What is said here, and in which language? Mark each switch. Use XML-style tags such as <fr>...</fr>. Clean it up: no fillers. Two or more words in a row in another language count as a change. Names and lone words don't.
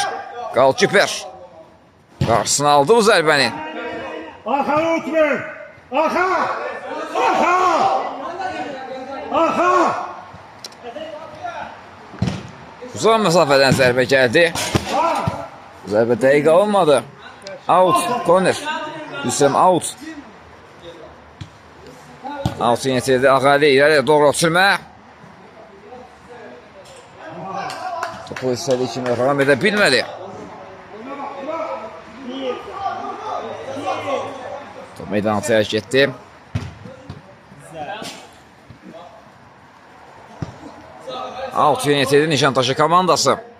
<az>Qalkiper qarşısına aldı bu zərbəni. Arxanı unutmayın. Arxa. Uzun məsafədən zərbə gəldi. Zərbə dəqiq alınmadı.</az> <en>Out. Corner.</en> <az>Hüsəm out. Out yetirdi. Ağali irəliyə doğru ötürmə. Topu istədiyi kimi ram edə bilmədi. Top meydana tərk etdi. Out yetirdi Nişantaşı komandası.</az>